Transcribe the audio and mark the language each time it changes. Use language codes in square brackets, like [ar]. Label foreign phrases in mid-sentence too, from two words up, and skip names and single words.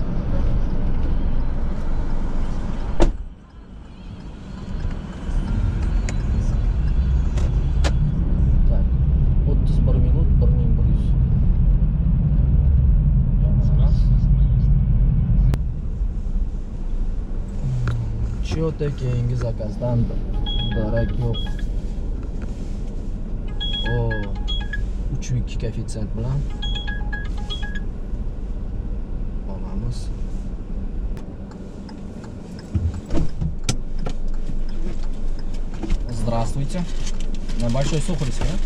[ru] Так, 31 minut 1100. [uz] Чё-то keyingi zakazdan darak yo'q. O 3.2 koeffitsient bilan olamiz. [ru] Здравствуйте. На Большой Сухаревской, да?